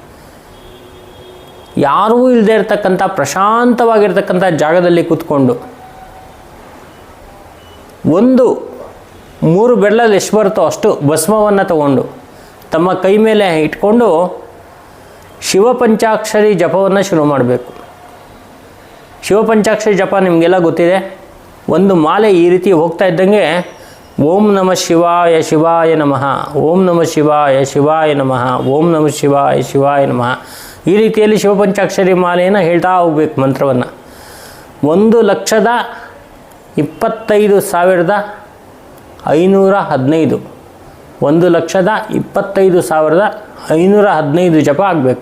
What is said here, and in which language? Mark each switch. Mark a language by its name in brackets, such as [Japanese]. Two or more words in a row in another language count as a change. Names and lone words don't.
[Kannada] ಯಾರೂ ಇಲ್ಲದೆ ಇರತಕ್ಕಂಥ ಪ್ರಶಾಂತವಾಗಿರ್ತಕ್ಕಂಥ ಜಾಗದಲ್ಲಿ ಕೂತ್ಕೊಂಡು ಒಂದು 3 ಬೆರಳಲ್ಲಿ ಎಷ್ಟು ಬರುತ್ತೋ ಅಷ್ಟು ಭಸ್ಮವನ್ನು ತಗೊಂಡು ತಮ್ಮ ಕೈ ಮೇಲೆ ಇಟ್ಕೊಂಡು ಶಿವಪಂಚಾಕ್ಷರಿ ಜಪವನ್ನು ಶುರು ಮಾಡಬೇಕು. ಶಿವಪಂಚಾಕ್ಷರಿ ಜಪ ನಿಮಗೆಲ್ಲ ಗೊತ್ತಿದೆ. ಒಂದು ಮಾಲೆ ಈ ರೀತಿ ಹೋಗ್ತಾ ಇದ್ದಂಗೆ [Sanskrit] ಓಂ ನಮಃ ಶಿವಾಯ ಶಿವಾಯ ನಮಃ, ಓಂ ನಮಃ ಶಿವಾಯ ಶಿವಾಯ ನಮಃ, ಓಂ ನಮಃ ಶಿವಾಯ ಶಿವಾಯ ನಮಃ, [Kannada] ಈ ರೀತಿಯಲ್ಲಿ ಶಿವಪಂಚಾಕ್ಷರಿ ಮಾಲೆಯನ್ನು ಹೇಳ್ತಾ ಹೋಗ್ಬೇಕು ಮಂತ್ರವನ್ನು. 1,25,515 1,25,515 ಜಪ ಆಗಬೇಕು.